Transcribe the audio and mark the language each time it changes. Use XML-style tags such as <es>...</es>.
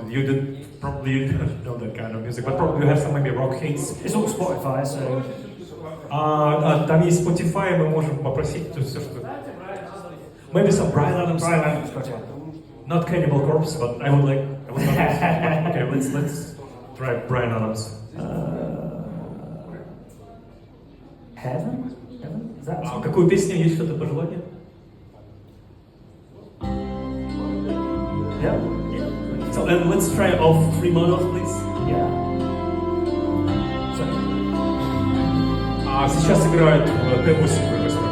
<en>You don't know that kind of music, but probably you have some maybe rock hits. It's all Spotify, so.</en> <ru>Там есть Spotify, мы можем попросить все, что.</ru> <en>Maybe some Bryan Adams. Bryan Adams, gotcha. Not Cannibal Corpse, but I would like. Okay, let's try Bryan Adams. Heaven? Is that?</en> <ru>Какую песню есть что-то пожелание?</ru> <en>Yeah. So let's try all 3 models, please. Yeah.</en> <ru>Сейчас играют T8 восьмерки.</ru>